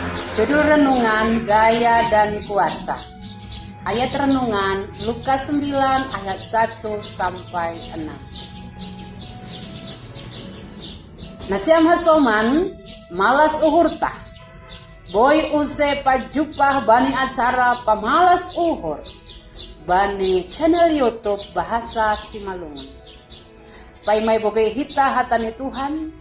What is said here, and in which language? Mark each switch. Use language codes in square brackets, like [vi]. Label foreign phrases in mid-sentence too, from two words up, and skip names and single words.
[id] Judul renungan Gaya dan Kuasa. Ayat renungan Lukas 9 ayat 1 sampai 6. [bts] Nasiam hasoman malas uhurta. Boy use pajupah bani acara pamalas uhur. Bani channel YouTube Bahasa Simalungun. Pai mai boge hita hatani Tuhan.